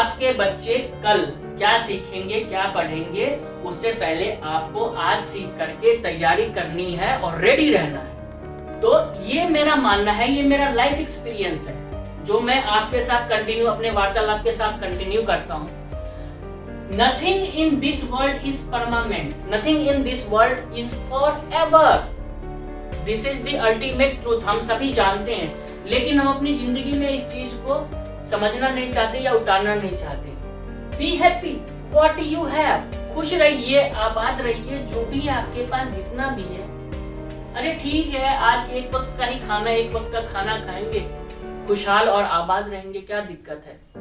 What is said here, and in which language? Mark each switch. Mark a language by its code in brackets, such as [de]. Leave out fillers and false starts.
[hi] आपके बच्चे कल क्या सीखेंगे क्या पढ़ेंगे उससे पहले आपको आज सीख करके तैयारी करनी है और रेडी रहना है। तो ये मेरा मानना है, ये मेरा लाइफ एक्सपीरियंस है जो मैं आपके साथ कंटिन्यू, अपने वार्तालाप के साथ कंटिन्यू करता हूं। [en] Nothing in this world is permanent. Nothing in this world is forever. This is the ultimate truth. [hi] हम सभी जानते हैं, लेकिन हम अपनी जिंदगी में इस चीज को समझना नहीं चाहते या उतारना नहीं चाहते। [en] Be happy what you have. [hi] खुश रहिए, आबाद रहिए, जो भी है आपके पास जितना भी है। अरे ठीक है, आज एक वक्त का ही खाना, एक वक्त का खाना खाएंगे, खुशहाल और आबाद रहेंगे, क्या दिक्कत है।